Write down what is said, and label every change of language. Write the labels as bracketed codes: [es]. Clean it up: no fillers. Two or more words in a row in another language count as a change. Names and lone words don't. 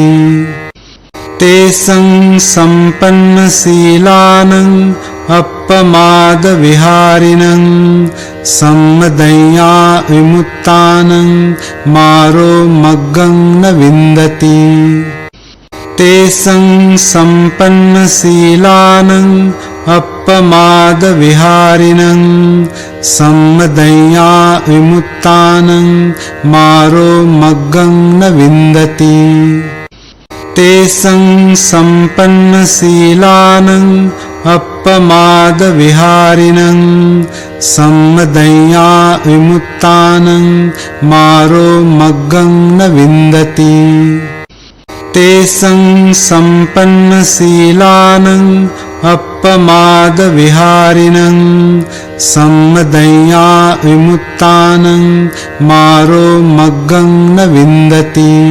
[pi] तेषां सम्पन्नशीलानां अपमादविहारिणां सम्मदया विमुक्तानां मारो मग्गं न विन्दति। तेषां सम्पन्नशीलानां අප්පමාදවිහාරිණං සම්මදඤ්ඤා විමුක්තානං මාරෝ මග්ගං න වින්දති තේසං සම්පන්න සීලානං අප්පමාදවිහාරිණං සම්මදඤ්ඤා විමුක්තානං මාරෝ මග්ගං න වින්දති තේසං සම්පන්න සීලානං අප්පමාදවිහාරිණං සම්මදඤ්ඤා විමුක්තානං මාරෝ මග්ගං න වින්දති